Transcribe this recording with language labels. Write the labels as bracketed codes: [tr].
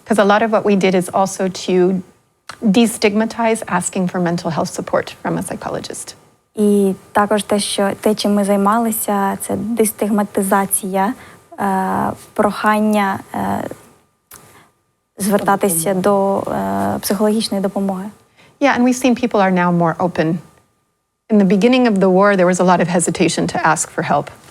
[en] Because a lot of what we did is also to destigmatize asking for mental health support from a psychologist. [uk] І також те, чим ми займалися, це дестигматизація, прохання звертатися до психологічної допомоги. [en] Yeah, and we've seen people are now more open. In the beginning of the war, there was a lot of hesitation to ask for help.